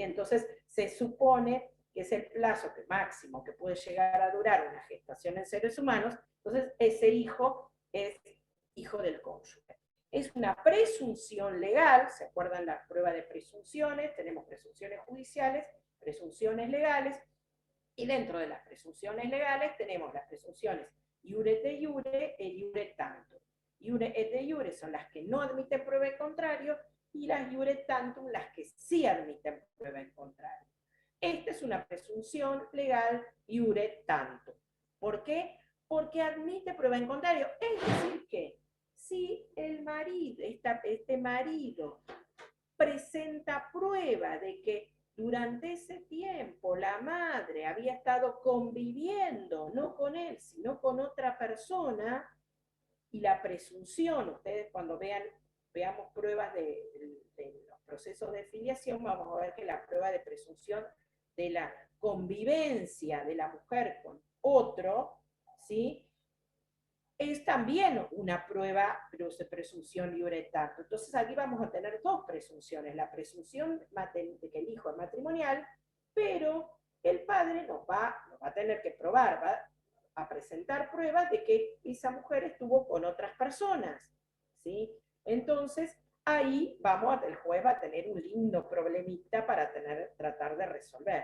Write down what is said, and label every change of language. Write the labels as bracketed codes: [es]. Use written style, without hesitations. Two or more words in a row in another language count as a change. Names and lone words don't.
[es] Entonces se supone que es el plazo máximo que puede llegar a durar una gestación en seres humanos, entonces ese hijo es hijo del cónyuge. Es una presunción legal, ¿se acuerdan la prueba de presunciones? Tenemos presunciones judiciales, presunciones legales, y dentro de las presunciones legales tenemos las presunciones [la] iure et iure [es] e [la] iure tantum. Iure et iure [es] son las que no admiten prueba en contrario, y las [la] iure tantum [es] las que sí admiten prueba en contrario. Esta es una presunción legal [la] iure tantum. [es] ¿Por qué? Porque admite prueba en contrario. Es decir que si el marido, este marido presenta prueba de que durante ese tiempo la madre había estado conviviendo, no con él, sino con otra persona, y la presunción, ustedes cuando veamos pruebas de los procesos de filiación, vamos a ver que la prueba de presunción de la convivencia de la mujer con otro, ¿sí?, es también una prueba de presunción [la] iure tantum. [es] Entonces aquí vamos a tener dos presunciones, la presunción de que el hijo es matrimonial, pero el padre nos va a tener que probar, va a presentar pruebas de que esa mujer estuvo con otras personas, ¿sí? Entonces ahí el juez va a tener un lindo problemita para tratar de resolver.